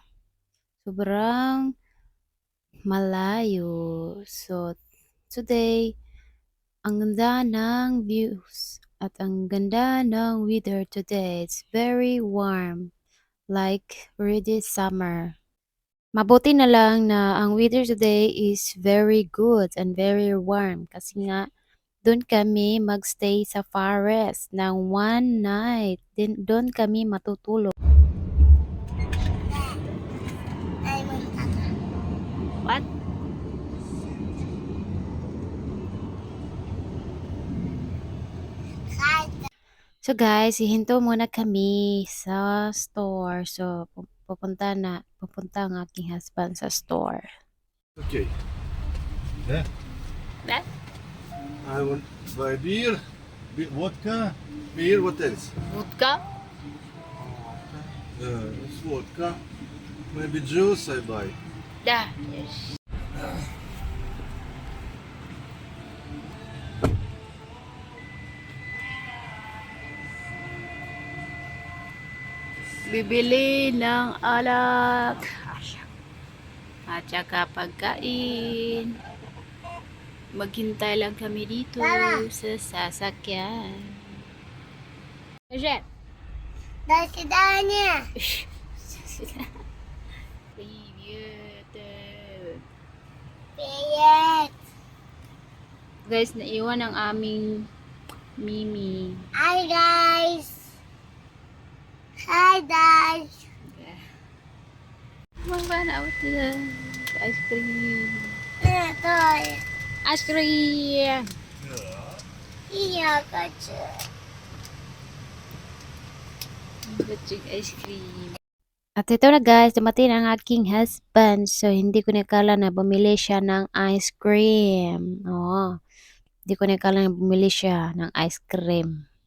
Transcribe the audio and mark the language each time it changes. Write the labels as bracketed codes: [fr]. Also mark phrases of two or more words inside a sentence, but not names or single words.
[tl] Sobrang malayo. [en] So today, [tl] ang ganda ng views at ang ganda ng [en] weather today. It's very warm, like already summer. [tl] Mabuti na lang na ang [en] weather today is very good and very warm [tl] kasi nga doon kami magstay sa forest ng [en] one night. [tl] Doon kami matutulog. What? So guys, hihinto muna kami sa store. So pupunta ang aking husband sa store. [en] Okay. Yeah. That? I want buy beer, vodka, beer. What else? Vodka? It's vodka. Maybe juice I buy. Yeah. Yes. [tl] Bibili ng alak at saka pagkain. Maghintay lang kami dito sa sasakyan. Jet. [ru] До свидания. Привет. Привет. [tl] Guys, naiwan ang aming Mimi. [en] Hi guys. Hi guys. [tl] Kumang na ako sila. [en] Ice cream. [ru] Это [en] Ice cream. [ru] я хочу. [en] Butchig ice cream. [tl] At ito na guys, dumating ang aking husband. So, hindi ko nakala na bumili siya ng [en] ice cream. [tl] Oo. Hindi ko nakala na bumili siya ng [en] ice cream.